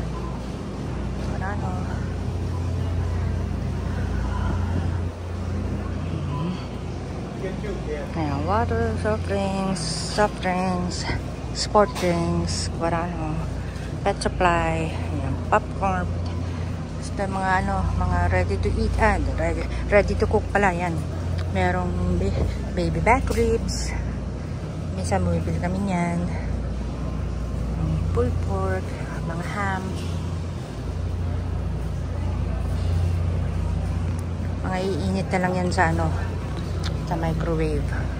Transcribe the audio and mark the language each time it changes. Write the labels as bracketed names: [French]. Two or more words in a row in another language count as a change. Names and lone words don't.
[Filipino] Ano. Ayan, [English] water, soft drinks, sport drinks, guarano, pet supply, ayan, popcorn, [Filipino] basta mga mga [English] ready to eat, ready to cook [Filipino] pala, yan. Merong [English] baby back ribs, [Filipino] minsan bumibili kami yan, [English] pulled pork, [Filipino] mga ham, mga iinit na lang yan sa sa microwave.